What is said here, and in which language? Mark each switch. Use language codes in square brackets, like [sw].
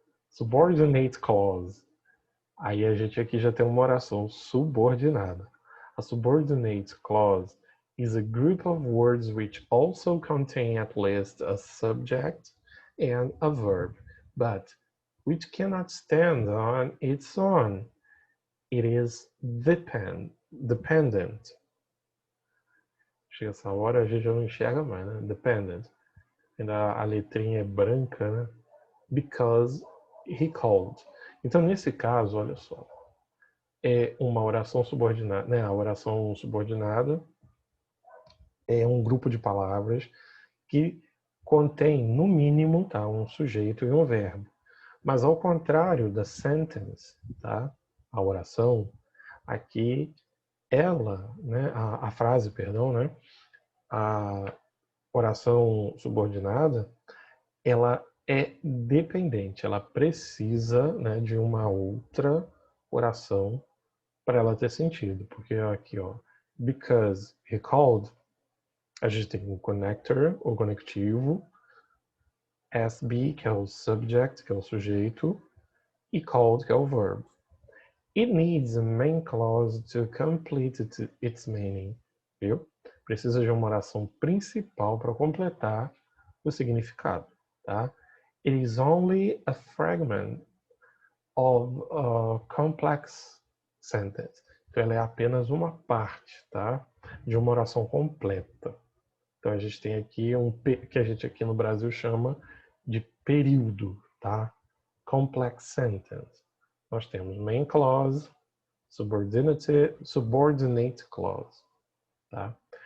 [en] Subordinate clause. [pt] Aí a gente aqui já tem uma oração subordinada. [en] A subordinate clause is a group of words which also contain at least a subject and a verb, but which cannot stand on its own. It is dependent. [pt] Chega essa hora, a gente já não enxerga mais, né? Dependent. Ainda a letrinha é branca, né? [en] Because he called. [pt] Então, nesse caso, olha só, é uma oração subordinada, né? A oração subordinada é um grupo de palavras que contém, no mínimo, tá, um sujeito e um verbo. Mas ao contrário da sentence, tá? A oração, aqui ela, né? A frase, perdão, né? A oração subordinada, ela é dependente, ela precisa, né, de uma outra oração para ela ter sentido, porque aqui, ó, [en] because he called, [pt] a gente tem um connector, o conectivo, SB, que é o subject, que é o sujeito, e called, que é o verb. [en] It needs a main clause to complete its meaning, viu? [pt] Precisa de uma oração principal para completar o significado, tá? [en] It is only a fragment of a complex sentence. [pt] Então, ela é apenas uma parte, tá? De uma oração completa. Então, a gente tem aqui que a gente aqui no Brasil chama de período, tá? [en] Complex sentence. [pt] Nós temos [en] main clause, subordinate clause, tá?